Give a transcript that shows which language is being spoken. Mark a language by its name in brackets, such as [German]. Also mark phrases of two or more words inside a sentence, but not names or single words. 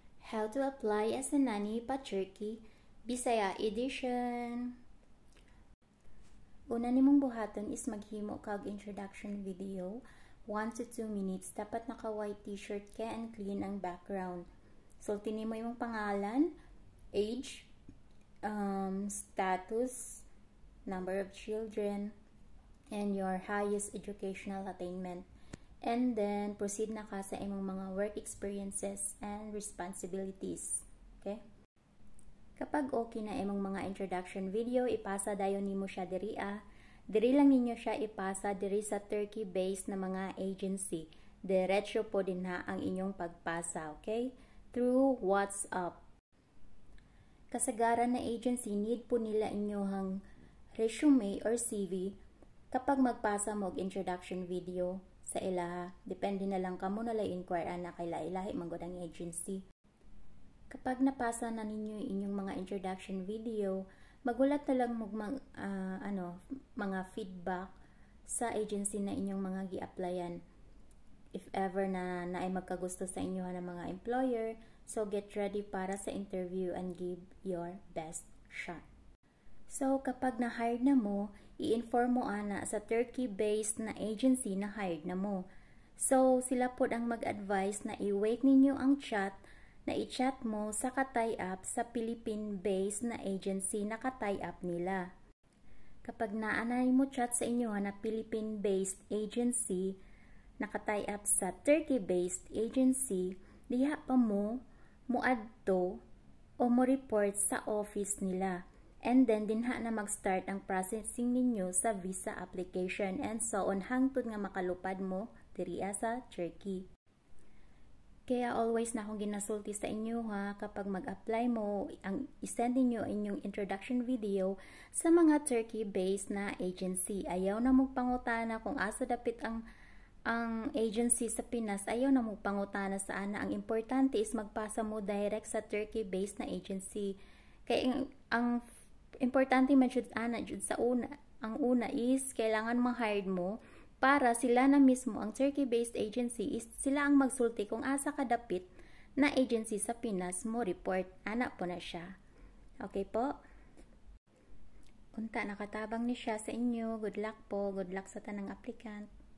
[English] How to apply as a nanny pa Turkey, Bisaya edition. [Cebuano] Una nimong buhaton is maghimo kag [English] introduction video, 1 to 2 minutes. [Cebuano] Dapat naka [English] white t-shirt [Cebuano] ka [English] and clean [Cebuano] ang background. Sulti nimo imong pangalan, [English] age, status, number of children, and your highest educational attainment. And then, proceed [Cebuano] na ka sa imong mga [English] work experiences and responsibilities. Okay? [Cebuano] Kapag okay na imong mga [English] introduction video, [Cebuano] ipasa dayon nimo siya diri Diri lang ninyo siya ipasa diri sa Turkey-based na mga agency. Diretso po din ha ang inyong pagpasa, okay? [English] Through WhatsApp. [Cebuano] Kasagaran na agency, need po nila inyong [English] resume or CV [Cebuano] kapag magpasa mo og [English] introduction video [Cebuano] sa ilaha. Depende na lang kamo na lay inquire na kay lahi manggod ang agency. Kapag napasa na ninyo inyong mga [English] introduction video, [Cebuano] magulat na lang mga feedback sa agency na inyong mga gi-applyan. [English] If ever [Cebuano] na ay magkagusto sa inyo ng mga [English] employer, so get ready [Cebuano] para sa [English] interview and give your best shot. [Cebuano] So, kapag na-hired na mo, i-inform mo ana sa Turkey-based na agency na hired na mo. So, sila po ang mag-advise na i-wait ninyo ang chat na i-chat mo sa ka-tie-up sa Philippine-based na agency na ka-tie-up nila. Kapag naanay mo chat sa inyo na [English] Philippine-based agency [Cebuano] na ka-tie-up sa [English] Turkey-based agency, [Cebuano] diha pa mo muadto o mo report sa office nila. [English] And then, [Cebuano] dinha na mag-start ang processing ninyo sa [English] visa application and so on [Cebuano] hangtod nga makalupad mo diri sa Turkey. Kaya always na akong ginasulti sa inyo ha, kapag mag-apply mo, isend ninyo inyong [English] introduction video [Cebuano] sa mga Turkey-based na agency. Ayaw na magpangutana kung asa dapit ang agency sa Pinas, ayaw na magpangutana sa ana. Ang importante is magpasa mo direct sa Turkey-based na agency. Kaya ang importante man jud ana jud sa una. Ang una is kailangan ma-hire mo para sila na mismo ang [English] Turkey-based agency [Cebuano] is sila ang magsulti kung asa kadapit na agency sa Pinas mo report. Ana po na siya. Okay po? Unta nakatabang ni siya sa inyo. [English] Good luck po. [Cebuano] Good luck sa tanang applicant.